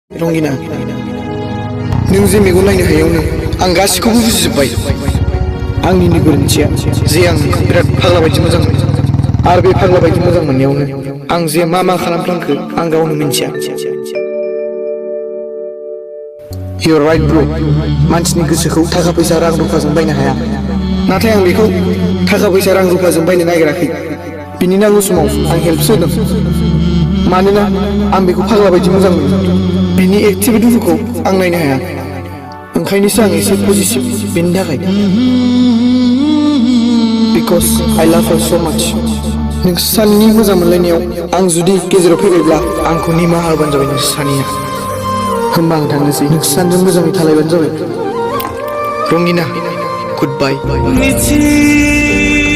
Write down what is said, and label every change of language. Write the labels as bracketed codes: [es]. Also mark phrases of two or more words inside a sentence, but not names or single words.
[brx] रंगिना नों जे मेगन नायनो हायावनो आं गासिखौबो बुजिजोब्बाय आंनिनो गोरोन्थिया जे आं बिराद फाग्ला बायदि मोजां मोनो आरो बे फाग्ला बायदि मोजां मोननायावनो आं जे मा खालामफ्लांखो आं गावनो मिन्थिया [en] You are right bro [brx] मानसिनि गोसोखौ थाखा फैसा रां रुफाजों बायनो हाया नाथाय आं बेखौ थाखा फैसा रां रुफाजों बायनो नागिराखै बिनि नांगौ समाव आं हेल्पसो होदों मानोना आं बेखौ फाग्ला बायदि मोजां मोनो बिनि एक्टिभिटिफोरखौ आं नायनो हाया ओंखायनोसो आं एसे पजिटिभ बेनि थाखाय [en] Because I love her so much [brx] नोंसोर सानैनि मोजां मोनलायनायाव आं जुदि गेजेराव फैबायब्ला आंखौ निमाहा होबानो जाबाय नोंसोर सानैया होमबा आं थांनोसै नोंसोर सानैजों मोजाङै थालायबानो जाबाय रंगिना [en] good bye